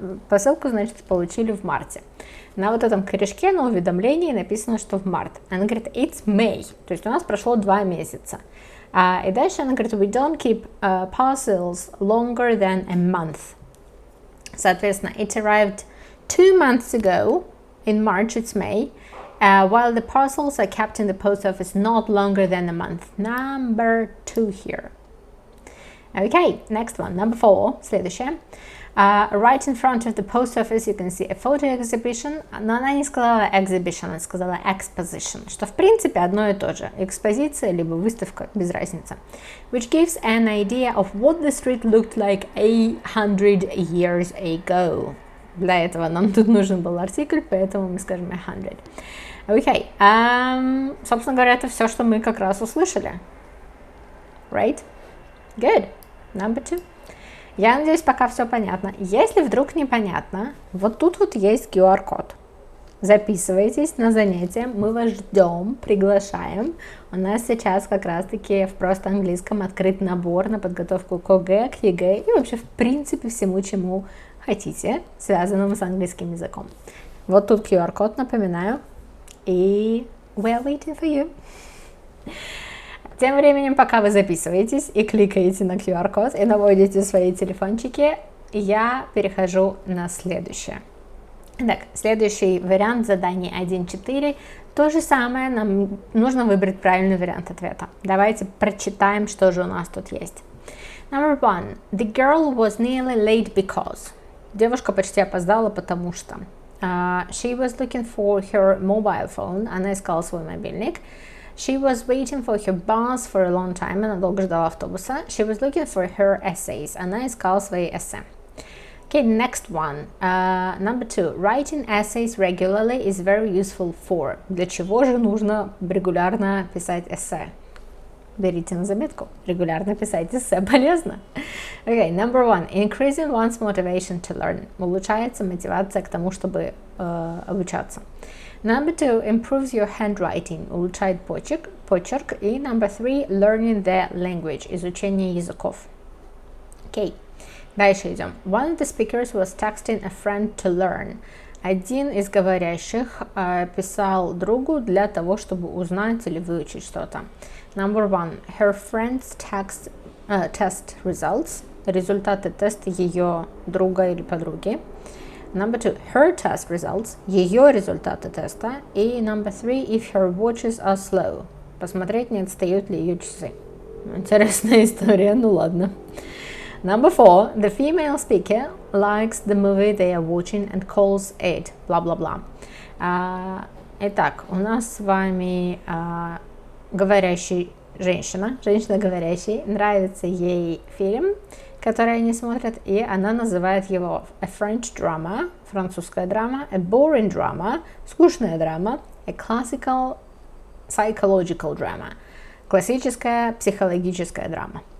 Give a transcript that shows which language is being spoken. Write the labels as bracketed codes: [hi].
[ru] Посылку, значит, получили в марте. На вот этом корешке, на уведомлении написано, что в март. Она говорит, [en] it's May. [ru] То есть у нас прошло 2 месяца. И дальше она говорит, [en] we don't keep parcels longer than a month. Соответственно, it arrived 2 months ago. In March, it's May. While the parcels are kept in the post office not longer than a month. Number 2 here. Okay, next one. Number 4. Следующее. Right in front of the post office you can see a photo exhibition. [ru] Но она не сказала exhibition, она сказала exposition, что в принципе одно и то же. Экспозиция либо выставка, без разницы. [en] Which gives an idea of what the street looked like 100 years ago. [ru] Для этого нам тут нужен был артикль, поэтому мы скажем 100. Окей. Собственно говоря, это все, что мы как раз услышали. [en] Right? Good. Number 2. [ru] Я надеюсь, пока все понятно. Если вдруг непонятно, вот тут вот есть QR-код. Записывайтесь на занятия, мы вас ждем, приглашаем. У нас сейчас как раз-таки в просто английском открыт набор на подготовку к ОГЭ, к ЕГЭ и вообще в принципе всему, чему хотите, связанному с английским языком. Вот тут QR-код, напоминаю. [en] И we are waiting for you. [ru] Тем временем, пока вы записываетесь и кликаете на QR-код и наводите свои телефончики, я перехожу на следующее. Так, следующий вариант задания 1.4. То же самое, нам нужно выбрать правильный вариант ответа. Давайте прочитаем, что же у нас тут есть. [en] Number 1. The girl was nearly late because. [ru] Девушка почти опоздала, потому что. [en] She was looking for her mobile phone. [ru] Она искала свой мобильник. [en] She was waiting for her bus for a long time. [ru] Она долго ждала автобуса. [en] She was looking for her essays. [ru] Она искала свои эссе. [en] Okay, next one. Number 2. Writing essays regularly is very useful for. [ru] Для чего же нужно регулярно писать эссе? Берите на заметку. Регулярно писать эссе полезно. [en] Okay, number 1. Increasing one's motivation to learn. [ru] Улучшается мотивация к тому, чтобы обучаться. [en] Number 2. Improves your handwriting. [ru] Улучшает почерк. [en] И number 3. Learning the language. [ru] Изучение языков. Okay. Дальше идем. [en] One of the speakers was texting a friend to learn. [ru] Один из говорящих писал другу для того, чтобы узнать или выучить что-то. [en] Number 1. Her friend's test results. [ru] Результаты теста ее друга или подруги. [en] Number 2. Her test results. [ru] Ее результаты теста. [en] И number 3. If her watches are slow. [ru] Посмотреть, не отстают ли ее часы. Интересная история, ну ладно. [en] Number 4. The female speaker likes the movie they are watching and calls it blah-blah-blah. [ru] Итак, у нас с вами говорящая женщина говорящая, нравится ей фильм, который они смотрят, и она называет его [en] a French drama, [ru] французская драма, [en] a boring drama, [ru] скучная драма, [en] a classical psychological drama, [ru] классическая психологическая драма.